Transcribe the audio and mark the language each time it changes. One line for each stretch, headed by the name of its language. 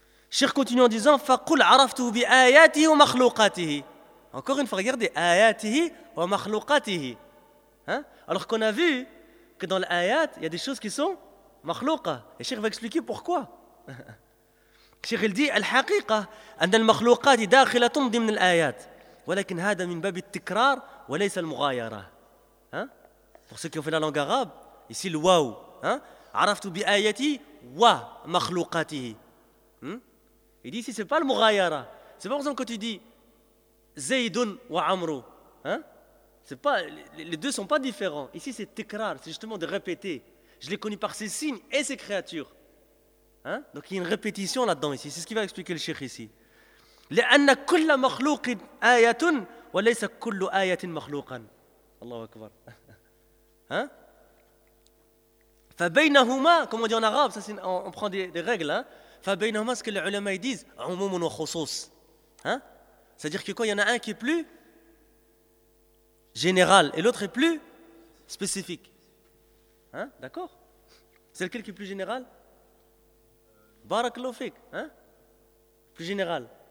French: Cheikh continue en disant,
Arabic: فَقُلْ عَرَفْتُهُ بِآيَاتِهِ وَمَخْلُوقَاتِهِ.
French: Encore une fois, regardez,
Arabic: آيَاتِهِ وَمَخْلُوقَاتِهِ.
French: Hein? Alors qu'on a vu que dans l'ayat, il y a des choses qui sont makhlouqa. Et Cheikh va expliquer pourquoi. Cheikh il dit,
Arabic: الحقيقة أن المخلوقات داخلة ضمن الآيات ولكن هذا من باب التكرار وليس المغايرة. Hein?
French: Pour ceux qui ont fait la langue arabe, ici le waou.
Arabic: Hein? عرفت بآياتي ومخلوقاتي. Hmm?
French: Il dit, ici c'est pas le مغايرة. C'est pas pour ça que tu dis زيدون وعمرو. Hein? C'est pas, les deux sont pas différents. Ici c'est tikrar, c'est justement de répéter. Je l'ai connu par ses signes et ses créatures. Hein? Donc il y a une répétition là-dedans ici. C'est ce qui va expliquer le cheikh ici.
Arabic: لأن كل مخلوق آية وليس كل آية مخلوقا. Allahu akbar. Hein?
French: فبينهما, comme on dit en arabe, ça c'est, on prend des règles. Hein? فبينهما, ce que les ulama disent, عموم وخصوص. Hein? C'est-à-dire que quand il y en a un qui est plus général et l'autre est plus spécifique. Hein? D'accord? C'est lequel qui est plus général? Barakallahu fik. Hein? Plus général.